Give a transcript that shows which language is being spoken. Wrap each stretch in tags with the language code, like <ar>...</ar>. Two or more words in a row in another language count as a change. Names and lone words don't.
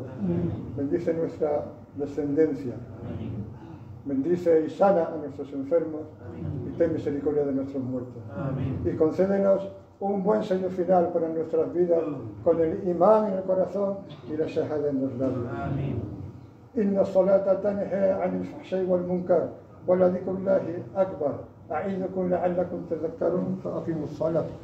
<es>Bendice nuestra descendencia. Bendice y sana a nuestros enfermos y ten misericordia de nuestros muertos. Y concédenos un buen sello final para nuestras vidas con el imán en el corazón y la shahada en los labios.</es> <ar>إن الصلاة تنهى عن الفحشاء والمنكر ولذكر الله أكبر. يعظكم لعلكم تذكرون فأقيموا الصلاة.</ar>